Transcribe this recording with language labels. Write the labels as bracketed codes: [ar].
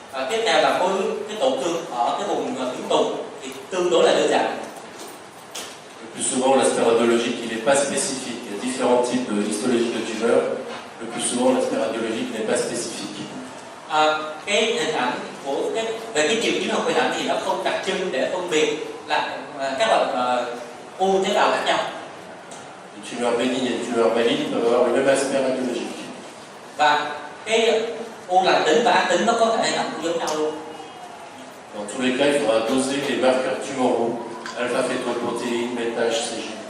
[vi] Tiếp theo là cái tổn thương ở cái vùng tuyến tùng thì tương đối là đơn giản. [fr] Le plus souvent l'aspect radiologique il n'est pas spécifique. Il y a différents types de histologie de tumeur. Le plus souvent l'aspect radiologique n'est pas spécifique. [vi] Cái hình ảnh của về cái triệu chứng học hình ảnh thì nó không đặc trưng để phân biệt là các loại u tế bào khác nhau. [fr] Une tumeur bénigne et une tumeur maligne peuvent avoir le même aspect radiologique. [vi] Và cái u lành tính và ác tính nó có thể hình ảnh giống nhau luôn. [fr] Dans tous les cas, il faudra doser les marqueurs tumoraux, alpha-fétoprotéine, bêta-HCG.